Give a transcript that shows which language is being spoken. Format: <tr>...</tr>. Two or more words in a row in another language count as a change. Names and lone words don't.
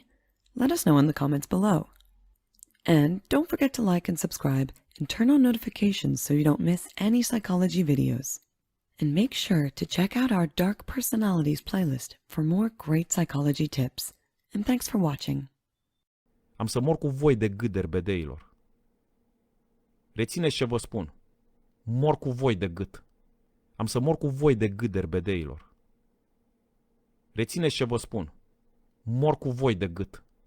<en>Let us know in the comments below. And don't forget to like and subscribe and turn on notifications so you don't miss any psychology videos. And make sure to check out our Dark Personalities playlist for more great psychology tips. And thanks for watching.</en> <ro>Am să mor cu voi de gât, derbedeilor. Rețineți ce vă spun. Mor cu voi de gât. Am să mor cu voi de gât, derbedeilor. Rețineți ce vă spun. Mor cu voi de gât.</ro>